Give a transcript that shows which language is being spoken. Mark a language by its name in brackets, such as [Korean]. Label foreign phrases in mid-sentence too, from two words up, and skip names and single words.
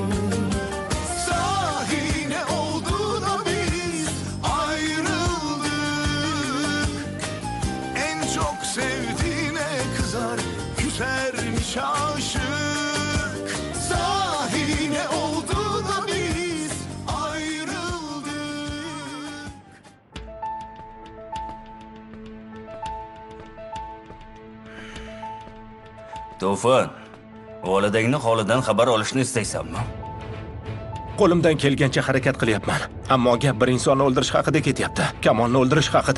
[Turkish] Sahi ne oldu da biz ayrıldık? En çok sevdiğine kızar, küsermiş aşık. Sahi ne oldu da biz ayrıldık? [Uzbek] To'fon, volidangni holidan xabar olishni istaysanmi? Qo'limdan kelgancha harakat qilyapman. Ammo gap bir insonni o'ldirish haqida ketyapti. Kamonni o'ldirish haqida.